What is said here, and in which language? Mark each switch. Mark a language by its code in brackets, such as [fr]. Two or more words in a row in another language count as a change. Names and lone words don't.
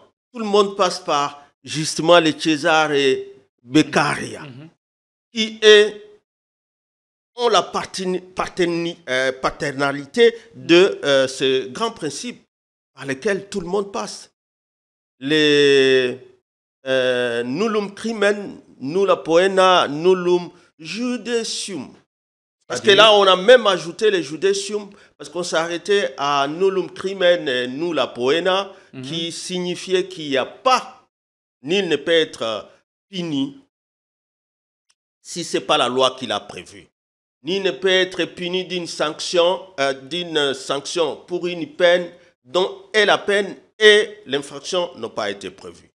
[fr] Tout le monde passe par justement les Cesare Beccaria, qui ont la paternalité de ce grand principe par lequel tout le monde passe. [la] Les nullum crimen, nulla poena, nullum judicium. [fr] Parce que là, on a même ajouté les judicium, parce qu'on s'est arrêté à [la] nullum crimen, nulla poena, [fr] qui signifiait qu'il n'y a pas, nul ne peut être puni si ce n'est pas la loi qui l'a prévu. Ni ne peut être puni d'une sanction pour une peine dont la peine et l'infraction n'ont pas été prévues.